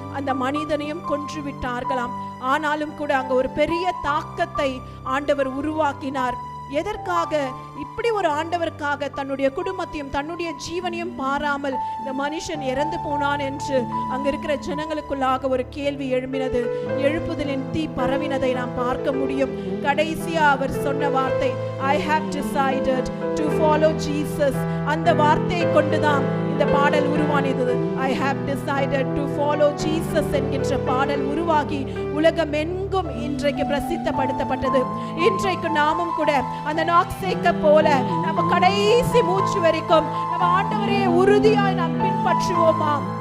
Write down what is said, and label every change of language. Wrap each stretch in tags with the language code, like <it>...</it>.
<ta>அந்த மனிதனையும் கொன்று விட்டார்களாம். ஆனாலும் கூட அங்க ஒரு பெரிய தாக்கத்தை ஆண்டவர் உருவாக்கினார். எதற்காக? இப்படி ஒரு ஆண்டவருக்காக தன்னுடைய குடும்பத்தையும் தன்னுடைய ஜீவனையும் பாராமல் இந்த மனுஷன் இறந்து போனான் என்று அங்க இருக்கிற ஜனங்களுக்குள்ளாக ஒரு கேள்வி எழும்பினது. எழுப்புதலின் தீ பரவினதை நாம் பார்க்க முடியும். கடைசியா அவர் சொன்ன வார்த்தை,</ta> <en>I have decided to follow Jesus.</en> <ta>அந்த வார்த்தையை கொண்டுதான் இந்த பாடல் உருவானது.</ta> <en>I have decided to follow Jesus</en> <ta>என்கின்ற பாடல் உருவாகி உலகமெங்கும் இன்றைக்கு பிரசித்தப்படுத்தப்பட்டது. இன்றைக்கு நாமும் கூட அந்த நாக்சேக்க போல நம்ம கடைசி மூச்சு வரைக்கும் நம்ம ஆண்டவரே உறுதியாய் நாம் பின்பற்றுவோமா?</ta>